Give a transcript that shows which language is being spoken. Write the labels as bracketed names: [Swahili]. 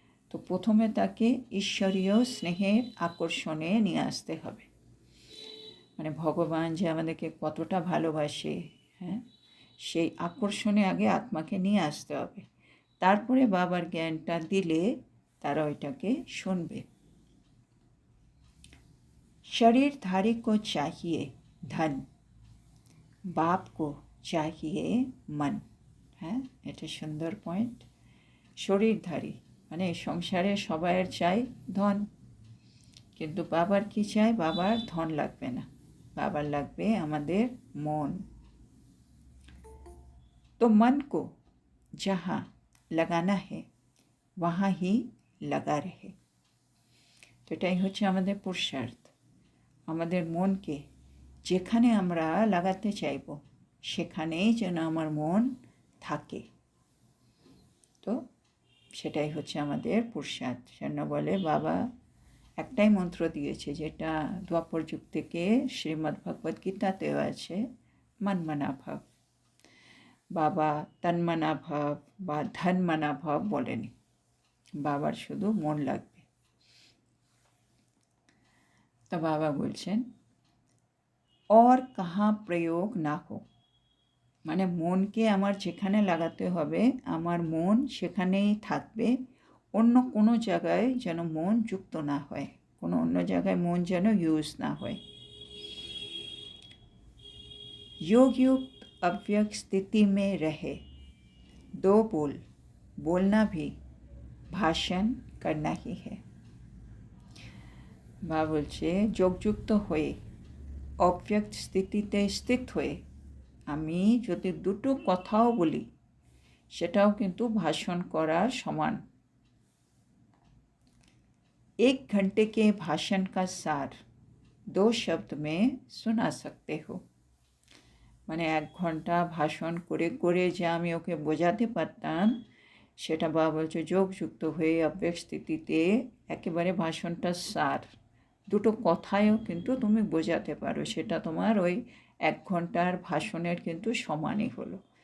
[Bangla] তো প্রথমে তাকে ঈশ্বরীয় স্নেহের আকর্ষণে নিয়ে আসতে হবে, মানে ভগবান যে আমাদেরকে কতটা ভালোবাসে, হ্যাঁ, সেই আকর্ষণে আগে আত্মাকে নিয়ে আসতে হবে, তারপরে বাবার জ্ঞানটা দিলে তারা ওইটাকে শুনবে। [Hindi] शरीरधारी को चाहिए धन, बाप को चाहिए मन, [Bangla] হ্যাঁ, এটা সুন্দর পয়েন্ট। শরীরধারী মানে সংসারে সবাইয়ের চাই ধন, কিন্তু বাবার কি চাই, বাবার ধন লাগবে না, বাবার লাগবে আমাদের মন। [Hindi] তো मन को जहाँ लगाना है वहाँ ही लगा रहे। [Bangla] তো এটাই হচ্ছে আমাদের পুরুষার্থ, আমাদের মনকে যেখানে আমরা লাগাতে চাইব সেখানেই যেন আমার মন থাকে। তো সেটাই হচ্ছে আমাদের পুরুষার্থ। সেজন্য বলে বাবা একটাই মন্ত্র দিয়েছে যেটা দ্বাপর যুগ থেকে শ্রীমদ্ ভগবদ গীতাতেও আছে, মনমনা ভাব। বাবা তন্মনা ভাব বা ধনমনা ভাব বলেনি, বাবার শুধু মন লাগবে। তো বাবা বলছেন [Hindi] और कहाँ प्रयोग ना हो, [Bangla] মানে মনকে আমার যেখানে লাগাতে হবে আমার মন সেখানেই থাকবে, অন্য কোনো জায়গায় যেন মন যুক্ত না হয়, কোনো অন্য জায়গায় মন যেন ইউজ না হয়। [Hindi] योग युक्त अव्यक्त स्थिति में रहे, दो बोलना भी भाषण करना ही है। [Bangla] বা বলছে যোগযুক্ত হয়ে অব্যক্ত স্থিতিতে স্থিত হয়ে আমি যদি দুটো কথাও বলি সেটাও কিন্তু ভাষণ করার সমান। [Hindi] एक घंटे के भाषण का सार 2 शब्द में सुना सकते हो, [Bangla] মানে 1 ঘন্টা ভাষণ করে করে যে আমি ওকে বোঝাতে পারতাম সেটা বাবা বলছে যোগযুক্ত হয়ে অব্যক্ত স্থিতিতে একেবারে ভাষণটা সার, দুটো কথায়ও কিন্তু তুমি বোঝাতে পারো, সেটা তোমার ওই 1 ঘন্টার ভাষণের কিন্তু সমানই হলো।